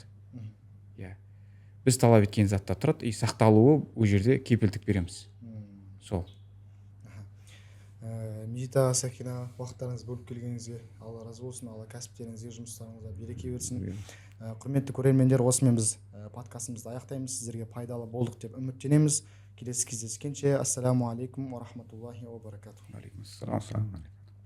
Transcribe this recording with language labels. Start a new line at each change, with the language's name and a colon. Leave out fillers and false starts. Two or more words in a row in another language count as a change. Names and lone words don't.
Kazakh: Біз талап еткен затта тұрады, и сақталуы ол жерде кепілдік береміз. Сол. Медита Сакина, уақыттарыңыз бөліп келгеніңізге Алла разы болсын, Алла кәсіптеріңізге, жұмыстарыңызға береке берсін. Құрметті көрермендер, осымен біз подкастымызды аяқтаймыз. Сіздерге пайдалы болдық деп үміттенеміз. Келесі кездескенше,
Arabic: السلام عليكم ورحمة الله وبركاته. عليكم السلام.